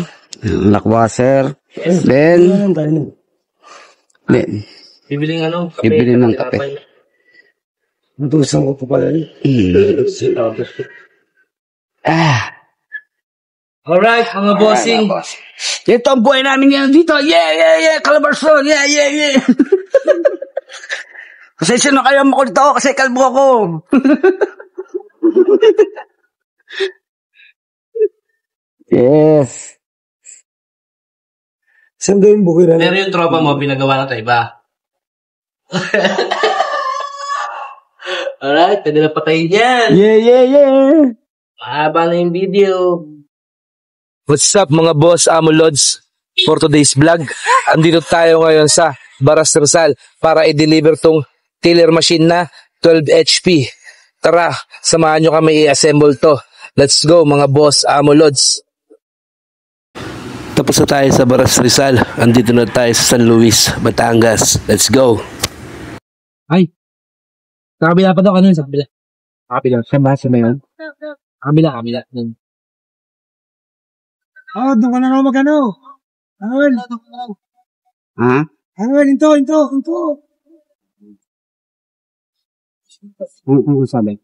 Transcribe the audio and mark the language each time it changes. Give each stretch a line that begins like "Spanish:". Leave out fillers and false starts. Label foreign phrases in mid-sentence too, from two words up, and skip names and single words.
English: Lockwasher. Then,
Filipino: Bibiling ano? Kape. Bibili ng kape. Tinapay. Natusan ko pa pala yun. Alright, mga bossing. Ito ang buhay namin ngayon dito.
English: Yeah, yeah, yeah. Calabarzon. Yeah, yeah, yeah.
Filipino: Kasi sino kayo makulit ako kasi kalbo ako. Yes. Saan daw yung bukid na? Pero yung tropa mo, pinagawa na to iba. Alright, pwede na patayin yan.
English: Yeah, yeah, yeah.
Filipino: Mahaba na yung video.
English: What's up
Filipino: mga boss Amulods?
English: For today's vlog,
Filipino: andito tayo ngayon sa Baras Rizal para i-deliver tong
English: tiller machine
Filipino: na 12 HP. Tara, samahan nyo kami i-assemble to.
English: Let's go
Filipino: mga boss Amulods. Tapos na tayo sa Baras Rizal. Andito na tayo sa San Luis, Batangas.
English: Let's go.
Filipino: Ay. Sa kabila pa daw, ano yun? Sa kabila. Kabila. Siya ba? Siya ba yun? Kabila. Doon ka na nga mag-ano. Anuel. Ha? Anuel, into. Ano sabi?